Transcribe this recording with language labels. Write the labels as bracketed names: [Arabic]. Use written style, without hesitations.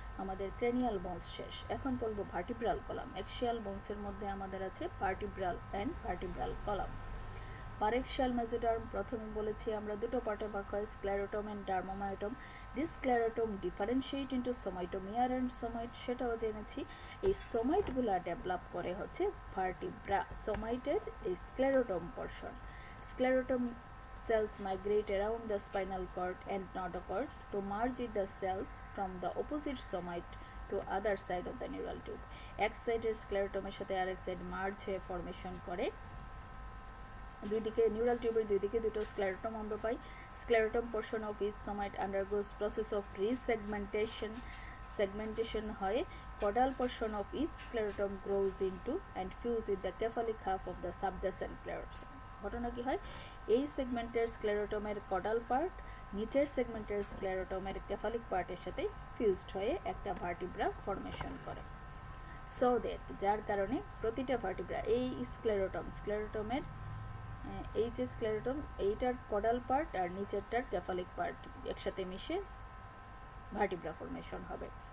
[Bangla] আমাদের cranial bones শেষ। এখন বলবো ভার্টিব্রাল কলাম। অ্যাক্সিয়াল বোনসের মধ্যে আমাদের আছে ভার্টিব্রাল অ্যান্ড ভার্টিব্রাল কলামস। পারেক্সিয়াল মেজোডার্ম প্রথমে বলেছি আমরা দুটো পার্টে ভাগ হয়, স্ক্লেরোটম and ডার্মোমায়োটম। [English] this sclerotome differentiate into somitomere and somite, [Bangla] সেটাও জেনেছি। এই সোমাইটগুলো ডেভেলপ করে হচ্ছে ভার্টিব্রা। সোমাইটের এই স্ক্লেরোটম portion. [English] Sclerotome cells migrate around the spinal cord and notochord to merge with the cells from the opposite somite to other side of the neural tube. [Bangla] এক সাইডের স্ক্লেরোটমের সাথে আরেক সাইড মার্জ হয়ে ফর্মেশন করে। দুই দিকে নিউরাল টিউবের দুই দিকে দুটো স্ক্লেরোটম আমরা পাই। [English] Sclerotome portion of each somite undergoes process of resegmentation. [Bangla] Segmentation হয়। [English] Caudal portion of each sclerotum grows into and fuse with the cephalic half of the subjacent sclerotum. [Bangla] ঘটনা কি হয়? এই সেগমেন্টের স্ক্লেরোটমের কডাল পার্ট নিচের সেগমেন্টের স্ক্লেরোটমের কেফালিক পার্টের সাথে ফিউজড হয়ে একটা ভার্টিব্রা ফর্মেশন করে। সো দ্যাট যার কারণে প্রতিটা ভার্টিব্রা এই স্ক্লেরোটমের এই যে স্ক্লেরোটম এইটার কডাল পার্ট আর নিচেরটার কেফালিক পার্ট একসাথে মিশে ভার্টিব্রা ফর্মেশন হবে।